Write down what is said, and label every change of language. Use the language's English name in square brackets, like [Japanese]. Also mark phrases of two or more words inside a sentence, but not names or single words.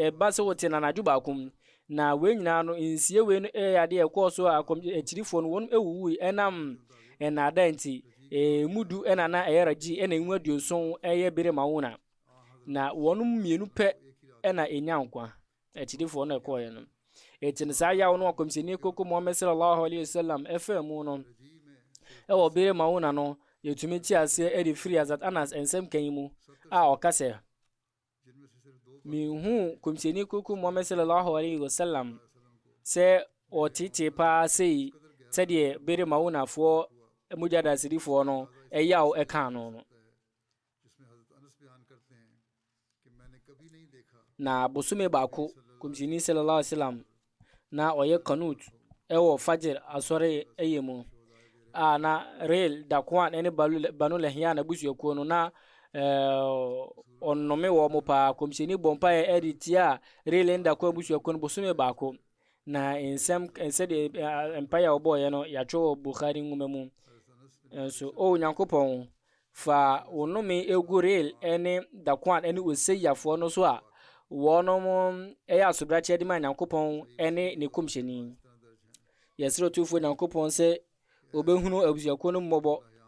[Akan] ɛba sɛ wɔte nanadwo baako mu na wei nyinaa no nsie wei no ɛyɛ adeɛ ɛkɔɔ so a akyirifoɔ no wɔn ɛwuwui ɛnam ɛnaada nti mudu ɛna na ɛyɛ raji ɛna emu aduoson ɛyɛ bere ma wo na wɔn mmienu pɛ ɛna ɛnya nkwa akyirifoɔ no ɛkɔɔyɛ no ɛti no saa yaw no a kɔmhyɛni koko Muhammad [Arabic] صلى الله عليه وسلم [Akan] ɛfɛ mu no ɛwɔ bere ma wo no yɛtumi ti aseɛ ɛde firi Hazrat Anas nsɛm kan mu a ɔka sɛ mihu kɔmhyɛni koko Muhammad [Arabic] صلى الله عليه وسلم [Akan] sɛ ɔtete paa sei sɛdeɛ bere ma wo nafoɔ mugyadasirifoɔ no ɛyaw ɛka no na bosome baako kɔmhyɛni [Arabic] صلى الله عليه وسلم [Akan] na ɔyɛ kanut ɛwɔ fajr asɔre ɛyɛ mu a na rel dakwan ɛne banu lehyan abusuakuo no na ɔnnome wɔ mo paa kɔmhyɛni bɔmpa ɛde tia rel ne dakwan abusuakuo no bosome baako na nsɛdeɛ mpaeɛ a wɔbɔɔyɛ no yɛatwerɛ wɔ Bukhari nwoma mu nso Onyankopɔn fa wonome egu rel ɛne dakwan ɛne oseyafoɔ no so a wɔnom ɛyɛ asobrakye de ma Nyankopɔn ɛne ne kɔmhyɛni yɛsrɛ tufoɔ Nyankopɔn sɛ obɛhunu abusuakuo no mmɔbɔ